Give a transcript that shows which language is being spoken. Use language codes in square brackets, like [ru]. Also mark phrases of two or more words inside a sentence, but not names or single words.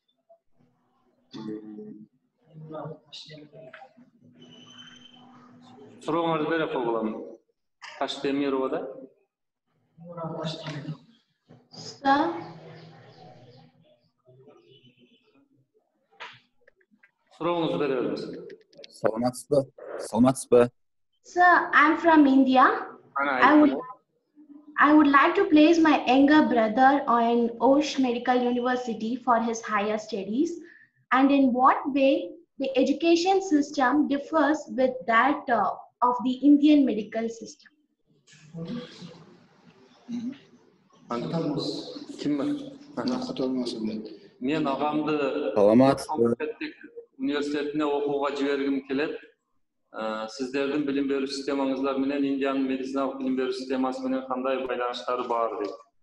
[ky] Сурооңорду бере койгула. Таштемирова да? Сурооңузду бере бериңиз. Саламатсызбы? [en] Sir, I'm from India. I would like to place my younger brother on Osh Medical University for his higher studies. And in what way the education system differs with that of the Indian medical system? [ky] Мен агамды университетине окууга жибергим келет. Сиздердин билим берүү системаңыздар менен Индиянын медициналык билим берүү системасы менен кандай байланыштары бар дейт.